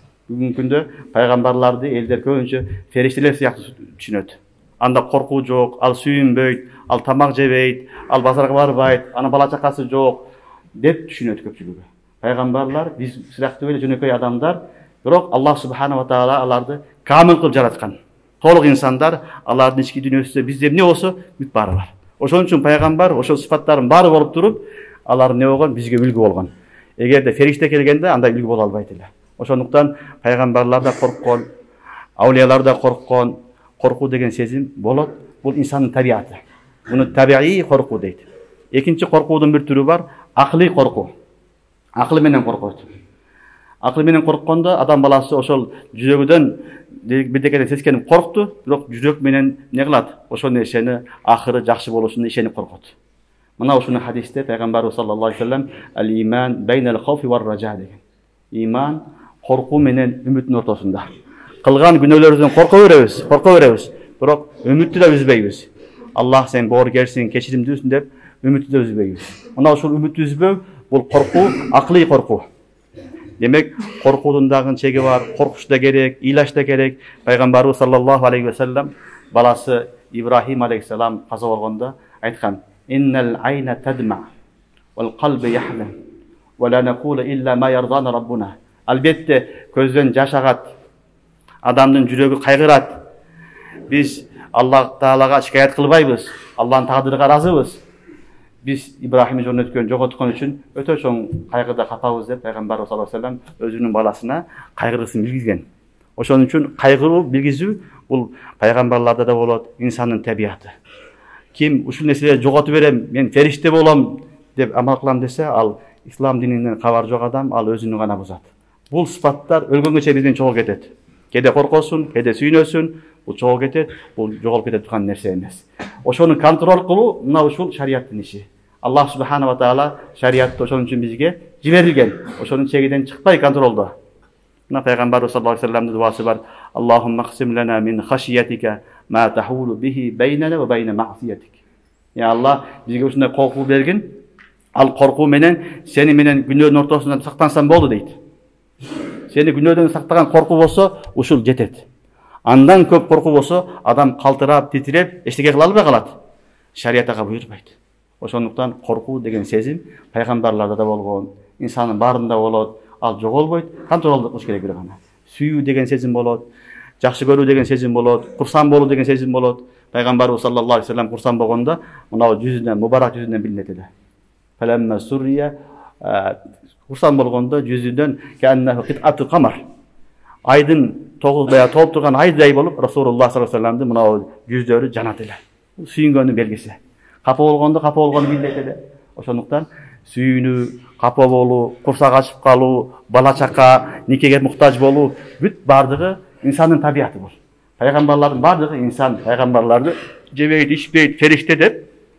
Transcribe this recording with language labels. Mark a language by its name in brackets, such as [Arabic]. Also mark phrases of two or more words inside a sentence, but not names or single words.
[Kyrgyz] Бүгүнкү күндө пайгамбарларды элдер көбүнчө фериштелер сыяктуу түшүнөт. Анда коркуу жок, ал сүйүнбөйт, ал тамак жебейт, ал базарга барбайт, анын бала чакасы жок деп түшүнөт көпчүлүгү. Пайгамбарлар биз сыяктуу эле жөнөкөй адамдар, бирок Аллах [Arabic] سبحانه وتعالى [Kyrgyz] аларды камыл кылып жараткан. Толук инсандар, алардын ички дүйнөсүндө бизде эмне болсо бүт баары бар. Ошон үчүн пайгамбар ошол сыфаттардын баары болуп туруп, алар эмне болгон? Бизге үлгү болгон. Эгерде фериште келгенде андай үлгү боло албайт эле. Ошондуктан пайгамбарлар да корккон, аулиялар да корккон. Коркуу деген сезим болот. Бул инсандын табиаты. Муну табиий коркуу дейт. Экинчи коркуудун бир түрү бар, акылый коркуу. Акыл менен коркот. Акыл менен корккондо адам баласы ошол жүрөгүдөн бирдекеден сескенип коркту, бирок жүрөк менен эмне кылат? Ошол нерсени акыры жакшы болушуна ишенип коркот. Мына ушуну хадисте пайгамбарыбыз [Arabic] صلى الله عليه وسلم الإيمان بين الخوف والرجاء [Kyrgyz] деген. Иман коркуу менен үмүттүн ортосунда. Кылган күнөөлөрүбүздөн корко беребиз, бирок үмүттү да үзбөйбүз. Аллах сен боорукерсиң, кечиримдүүсүң деп үмүттү да үзбөйбүз. Мына ушул үмүттү үзбөө бул коркуу, акылый коркуу. Демек, коркуудун дагы чеги бар, коркуш да керек, ыйлаш да керек. Пайгамбарыбыз [Arabic] صلى الله عليه وسلم [Kyrgyz] баласы Ибрахим алейхиссалам каза болгондо айткан: [Arabic] "إن العين تدمع والقلب يحزن ولا نقول إلا ما يرضي ربنا." [Kyrgyz] Албетте көздөн жаш агат, адамдын жүрөгү кайгырат. Биз Аллах Таалага шикаят кылбайбыз, Аллахтын тагдырыга ыраазыбыз. Biz İbrahim'i жоготкон үчүн өтө чоң кайгыда капабыз деп пайгамбарыбыз [Arabic] صلى الله عليه وسلم [Kyrgyz] өзүнүн баласына кайгыргысын билгизген. Ошон үчүн кайгыруу билгизүү бул пайгамбарларда да болот, инсандын табияты. Ким ушул нерселерди жоготуп берем, мен фериште болом деп амал кылам десе, ал ислам дининен кабар жок адам, ал өзүнүн гана бузат. Бул сыфаттар өлгөнгөчө бизден чогулуп кетет. Кээде коркосун, кээде сүйүнөсүн, бул чогулуп кетет, бул жоголуп кетет турган нерсе эмес. Ошону контрол кылуу мына ушул шариаттын иши. Аллах [Arabic] سبحانه وتعالى [Kyrgyz] шариатты ошон үчүн бизге жиберилген. Ошонун чегиден чыкпай контролдо. Мына пайгамбарыбыз [Arabic] صلى الله عليه وسلم [Kyrgyz] дуасы бар: [Arabic] "اللهم اقسم لنا من خشيتك ما تحول به بيننا وبين معاصيك." [Kyrgyz] Я Аллах, бизге ушундай коркуу бергин. Ал коркуу менен сени менен күнөөнүн ортосунан сактансам болду дейт. Сени күнөөдөн сактаган коркуу болсо, ушул жетет. Андан көп коркуу болсо, адам калтырап, титиреп, эчтеке кыла албай калат. Шарият ага буйрбайт. Ошондуктан коркуу деген сезим пайгамбарларда да болгон, инсандын баарында болот, ал жоголбойт, контролду кылыш керек гана. Сүйүү деген сезим болот, жакшы көрүү деген сезим болот, курсан болуу деген сезим болот. Пайгамбарыбыз [Arabic] صلى الله عليه وسلم [Kyrgyz] курсан болгондо, мына жүзүнөн, мубарак жүзүнөн билинет эле. [Arabic] فلما سُرّ [Kyrgyz] курсан болгондо жүзүнөн [Arabic] كأنه قطعة قمر. [Kyrgyz] Айдын тогузбая толуп турган айдай болуп, Расулуллах [Arabic] صلى الله عليه وسلم [Kyrgyz] мына жүздөрү жанат эле. Сүйүнгөндүн белгиси. Капа болгону билет эле. Ошондуктан сүйүнүү, капа болуу, курсак ачып калуу, бала чака, никеге муктаж болуу бүт бардыгы инсандын табияты бул. Пайгамбарлардын бардыгы инсан, пайгамбарларды жебейт, ичпейт, фериште деп